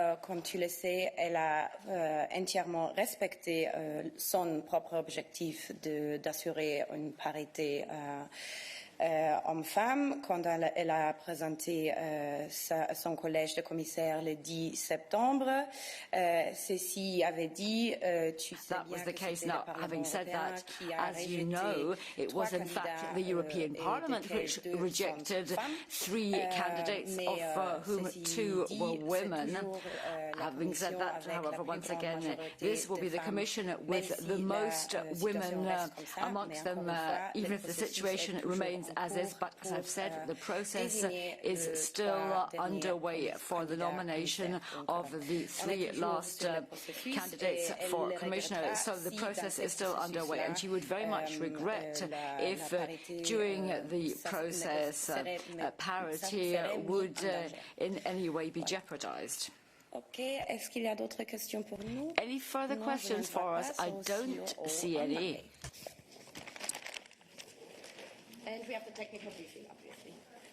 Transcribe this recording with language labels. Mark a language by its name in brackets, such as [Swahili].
[French] Comme tu le sais, elle a entièrement respecté son propre objectif d'assurer une parité homme-femme quand elle a présenté son collège de commissaires le 10 septembre. Ceci avait dit, tu sais bien que c'était le Parlement européen qui a rejeté [English] it was in fact the European Parliament which rejected 3 candidates, of whom 2 were women. Having said that, however, once again, this will be the Commission with the most women amongst them, even if the situation remains as is, but as I've said, the process is still underway for the nomination of the 3 last candidates for Commissioner. So the process is still underway, and she would very much regret if during the process parity would in any way be jeopardized. [French] Okay, est-ce qu'il y a d'autres questions pour nous? [English] Any further questions for us? I don't see any. And we have the technical briefing, obviously.